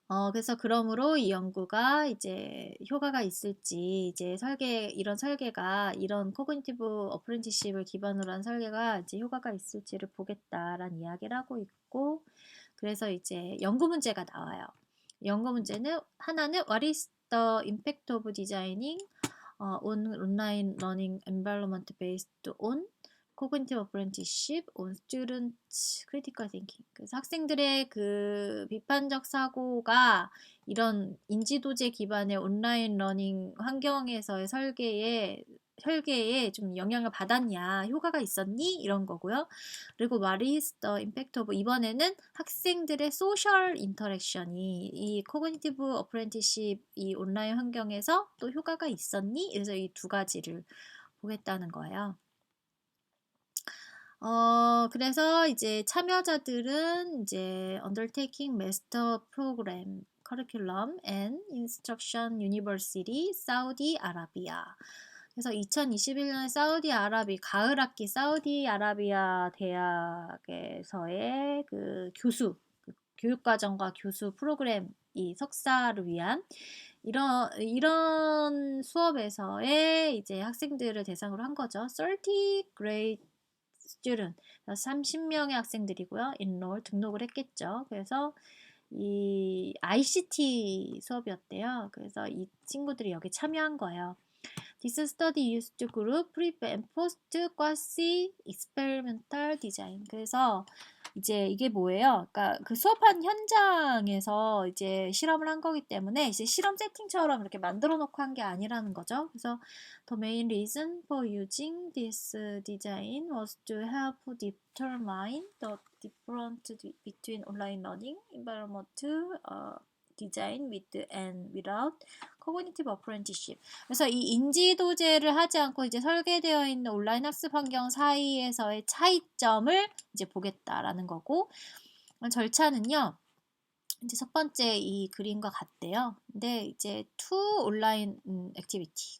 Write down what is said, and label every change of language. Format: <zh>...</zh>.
<ko>그래서 그러므로 이 연구가 이제 효과가 있을지 이제 이런 설계가 이런 코그니티브 어프렌티십을 기반으로 한 설계가 이제 효과가 있을지를 보겠다라는 이야기를 하고 있고 그래서 이제 연구 문제가 나와요. 연구 문제는 하나는</ko> <en>What is the impact of designing on online learning environment based on cognitive apprenticeship on student critical thinking.</en> <ko>그래서 학생들의 그 비판적 사고가 이런 인지도제 기반의 온라인 러닝 환경에서의 설계에 좀 영향을 받았냐, 효과가 있었니? 이런 거고요. 그리고</ko> <en>what is the impact of</en> <ko>이번에는 학생들의 소셜 인터랙션이 이 코그니티브 어프렌티십 이 온라인 환경에서 또 효과가 있었니? 그래서 이 두 가지를 보겠다는 거예요. 그래서 이제 참여자들은 이제</ko> <en>undertaking master program curriculum and instruction university 사우디 아라비아.</en> <ko>그래서 2021년 가을 학기 사우디아라비아 대학에서의 그 교수, 교육과정과 교수 프로그램 이 석사를 위한 이런 수업에서의 이제 학생들을 대상으로 한 거죠.</ko> <en>30 grade student,</en> <ko>30명의 학생들이고요. enroll, 등록을 했겠죠. 그래서 이 ICT 수업이었대요. 그래서 이 친구들이 여기 참여한 거예요.</ko> <en>This study used to group, pre and post quasi experimental design.</en> <ko>그래서 이제 이게 뭐예요? 그러니까 그 수업한 현장에서 이제 실험을 한 거기 때문에 이제 실험 세팅처럼 이렇게 만들어 놓고 한 게 아니라는 거죠. 그래서</ko> <en>the main reason for using this design was to help determine the difference between online learning environment design with and without cognitive apprenticeship.</en> <ko>그래서 이 인지도제를 하지 않고 이제 설계되어 있는 온라인 학습 환경 사이에서의 차이점을 이제 보겠다라는 거고, 절차는요. 이제 첫 번째 이 그림과 같대요. 근데 이제 to 온라인 액티비티.</ko>